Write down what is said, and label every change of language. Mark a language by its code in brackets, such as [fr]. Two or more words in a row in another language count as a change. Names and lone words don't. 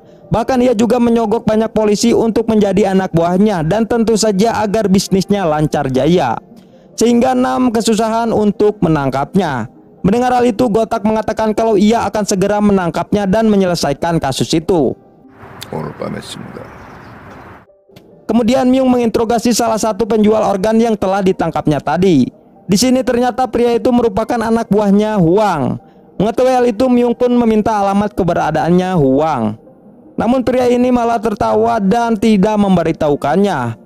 [id] Bahkan ia juga menyogok banyak polisi untuk menjadi anak buahnya dan tentu saja agar bisnisnya lancar jaya. Sehingga Nam kesusahan untuk menangkapnya. Mendengar hal itu, Gotak mengatakan kalau ia akan segera menangkapnya dan menyelesaikan kasus itu. [ko] 오늘 밤에 씁니다. [id] Kemudian Myung menginterogasi salah satu penjual organ yang telah ditangkapnya tadi. Di sini ternyata pria itu merupakan anak buahnya Huang. Mengetahui hal itu, Myung pun meminta alamat keberadaannya Huang. Namun pria ini malah tertawa dan tidak memberitahukannya.